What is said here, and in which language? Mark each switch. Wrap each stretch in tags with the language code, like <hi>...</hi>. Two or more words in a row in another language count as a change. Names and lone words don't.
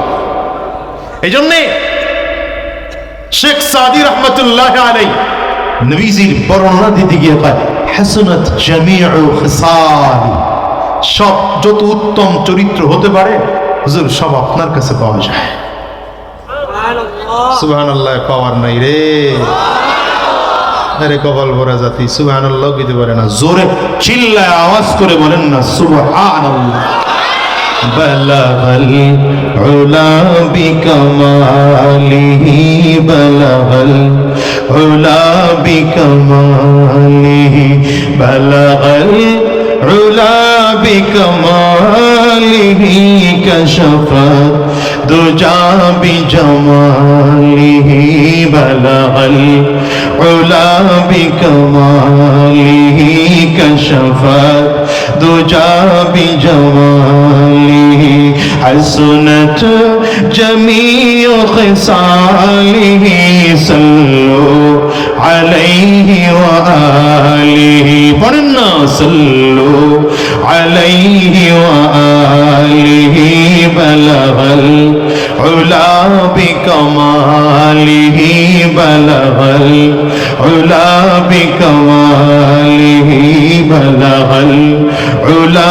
<bn>এই জন্যে শেখ সাদি</bn> <ar>رحمة الله عليه</ar> <bn>নবীজির বর্ণনা দিতে গিয়ে কয়</bn> <ar>حسنت جميع خصال,</ar> <bn>সব যত উত্তম চরিত্র হতে পারে হুজুর সব আপনার কাছে পাওয়া যায়। সুবহানাল্লাহ, পাওয়ার নাই রে, আরে কপাল ভরা জাতি সুবহানাল্লাহ কইতে পারে না, জোরে চিল্লায় আওয়াজ করে বলেন না সুবহানাল্লাহ।</bn> <ar>بلغ العلا بكماله، بلغ العلا بكماله، بلغ العلا بكماله، كشف الدجى بجماله، بلغ العلا بكماله, كشف الدجى بجماله, حسنت جميع خصاله صلوا عليه وآله، পড়না صلوا عليه وآله، بلغ العلا بكماله، بلغ العلا بكماله، بلغ العلا</ar>